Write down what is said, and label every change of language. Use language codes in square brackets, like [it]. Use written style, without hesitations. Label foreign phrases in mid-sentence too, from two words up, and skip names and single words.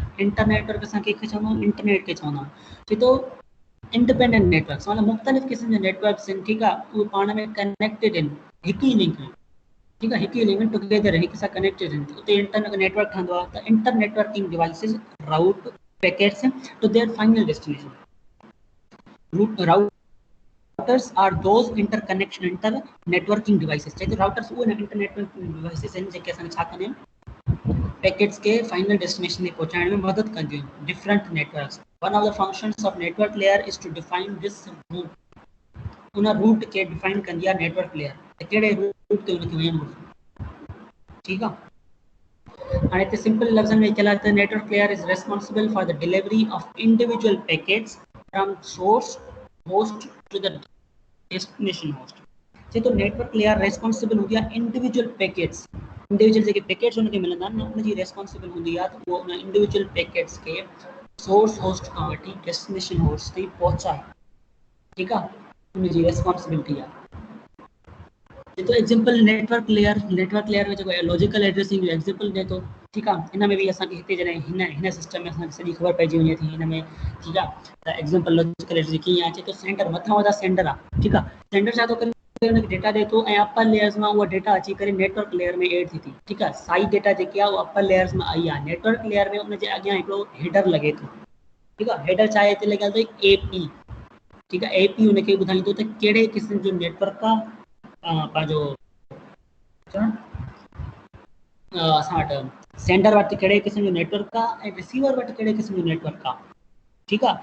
[sd] internetwork असां कंहिंखे चवंदा आहियूं, इंटरनेट खे चवंदा आहियूं. चए थो [en] independent networks [sd] मतलब मुख़्तलिफ़ क़िस्म जे नेटवर्क्स आहिनि, ठीकु आहे, उहे पाण में कनेक्टेड आहिनि, हिकु ई लिंक में, ठीकु आहे, हिकु ई लिंक में टुगेदर हिक सां कनेक्टेड आहिनि, उते इंटरनेट नेटवर्क ठहंदो आहे. [en] त inter networking devices route packets to their final destination. routers are those interconnection inter networking devices. [sd] चए थो राउटर्स उहे [en] inter networking devices [sd] आहिनि जेके असांखे छा कंदा आहिनि, पैकेट्स के [en] final destination [sd] ते पहुचाइण में मदद कंदियूं आहिनि. [en] different networks. one of the functions of network layer is to define this route. [sd] उन रूट खे डिफाइन कंदी आहे [en] network layer, [sd] त कहिड़े रूट ते उनखे वञणो आहे, ठीकु आहे. हाणे हिते सिंपल लफ़्ज़नि में चला त [en] network layer is responsible for the delivery of individual packets from source host to the destination host. [sd] चए थो [en] network layer responsible [sd] हूंदी आहे [en] individual packets, [sd] इंडिविजुअल जेके पैकेट्स उनखे मिलंदा आहिनि न, उनजी रेस्पॉन्सिबल हूंदी आहे त उहो उन [en] individual packets [sd] खे [en] source host [sd] खां वठी [en] destination host [sd] ताईं पहुचाए, ठीकु आहे, उनजी रेस्पॉन्सिबिलिटी आहे. तो [en] example network layer [sd] में जेको [en] logical addressing [sd] जो एग्जांपल ॾे थो, ठीकु आहे. हिन में बि असांखे हिते जॾहिं हिन सिस्टम में असांखे सॼी ख़बर पइजी वञे थी हिन में, ठीकु आहे, त [en] example logical addressing [sd] कीअं आहे. चए थो सेंटर मथां वधा सेंटर आहे, ठीकु आहे. सेंटर छा थो करे, उनखे डेटा ॾे थो ऐं [en] upper layers [sd] मां उहा डेटा अची करे [en] network layer [sd] में एड थी, ठीकु आहे. साइड डेटा जेकी आहे उहा [en] upper layers [sd] में आई आहे. [en] network layer [sd] में उनजे अॻियां हिकिड़ो हेडर लॻे थो, ठीकु आहे. हेडर छा आहे, हिते लॻियल अथई AP, ठीकु आहे. AP उनखे ॿुधाईंदो त कहिड़े क़िस्म जो नेटवर्क आहे पंहिंजो असां वटि सेंडर वटि कहिड़े क़िस्म जो नेटवर्क आहे ऐं रिसीवर वटि कहिड़े क़िस्म जो नेटवर्क आहे, ठीकु आहे.